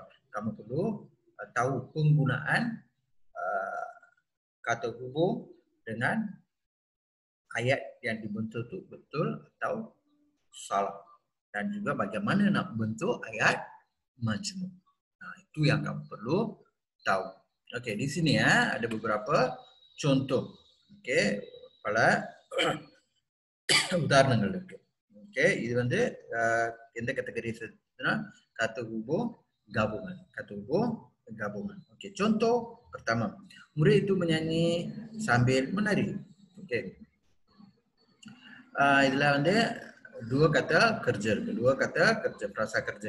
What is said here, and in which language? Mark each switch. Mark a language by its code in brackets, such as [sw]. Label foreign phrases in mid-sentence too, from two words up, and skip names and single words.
[ms] Kamu perlu tahu penggunaan kata hubung dengan ayat yang dibentuk itu betul atau salah. Dan juga bagaimana nak bentuk ayat majmuk. Nah, itu yang kamu perlu tahu. Okey, di sini ada beberapa contoh. [ta] Okey, pala உதாரணங்கள் இருக்கு. ஓகே, இது வந்து எந்த கேட்டகரி [ms] kata hubung gabungan. Kata hubung gabungan. Okey, contoh pertama. Murid itu menyanyi sambil menari. Okey. Itulah வந்து dua kata kerja. Kedua kata kerja, frasa kerja.